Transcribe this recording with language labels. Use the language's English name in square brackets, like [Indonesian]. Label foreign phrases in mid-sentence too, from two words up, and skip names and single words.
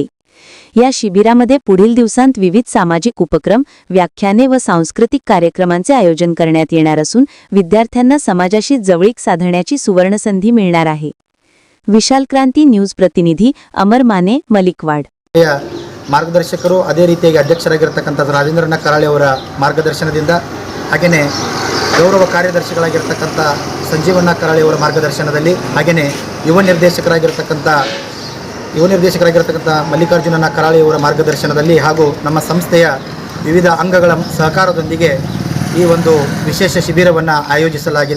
[Marathi] या शिबिरामध्ये पुढील दिवसांत विविध सामाजिक उपक्रम, व्याख्याने व सांस्कृतिक कार्यक्रमांचे आयोजन करण्यात येणार असून विद्यार्थ्यांना समाजाशी जवळीक साधण्याची सुवर्णसंधी मिळणार आहे। विशाल क्रांती न्यूज प्रतिनिधी अमर माने, मलिकवाड। [Kannada] ಮಾರ್ಗದರ್ಶಕರು ಅದೇ ರೀತಿಯಾಗಿ ಅಧ್ಯಕ್ಷರಾಗಿರತಕ್ಕಂತ ರಾಜೇಂದ್ರನ ಕರಾಳೆ ಅವರ ಮಾರ್ಗದರ್ಶನದಿಂದ ಹಾಗೇನೇ ಗೌರವ ಕಾರ್ಯದರ್ಶಿಗಳಾಗಿರತಕ್ಕಂತ ಸಂಜೀವಣ್ಣ ಕರಾಳೆ ಅವರ ಮಾರ್ಗದರ್ಶನದಲ್ಲಿ ಹಾಗೇನೇ ಯುವ ನಿರ್ದೇಶಕರಾಗಿರತಕ್ಕಂತ ಮಲ್ಲಿಕಾರ್ಜುನನ ಕರಾಳೆ ಅವರ ಮಾರ್ಗದರ್ಶನದಲ್ಲಿ ಹಾಗೂ ನಮ್ಮ ಸಂಸ್ಥೆಯ ವಿವಿಧ ಅಂಗಗಳ ಸಹಕಾರದೊಂದಿಗೆ ಈ ಒಂದು ವಿಶೇಷ ಶಿಬಿರವನ್ನು ಆಯೋಜಿಸಲಾಗಿದೆ।